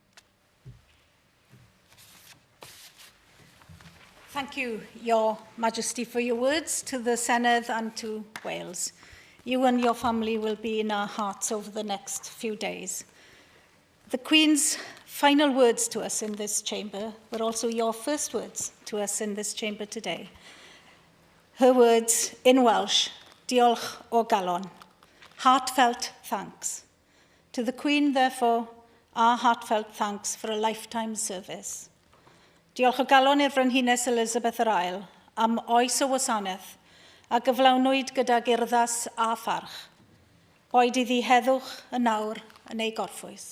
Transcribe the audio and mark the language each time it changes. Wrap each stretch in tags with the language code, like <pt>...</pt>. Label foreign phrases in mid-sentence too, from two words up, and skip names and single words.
<en>Thank you, Your Majesty, for your words to the Senedd and to Wales. You and your family will be in our hearts over the next few days. The Queen's final words to us in this chamber were also your first words to us in this chamber today. Her words in Welsh,</en> <cy>diolch o galon,</cy> <en>heartfelt thanks. To the Queen, therefore, our heartfelt thanks for a lifetime service.</en> <cy>Diolch o galon i'r Frenhines Elizabeth yr Ail am oes o wasanaeth a gyflawnwyd gydag urddas a pharch. Boed iddi heddwch y nawr yn ei gorffwys.</cy>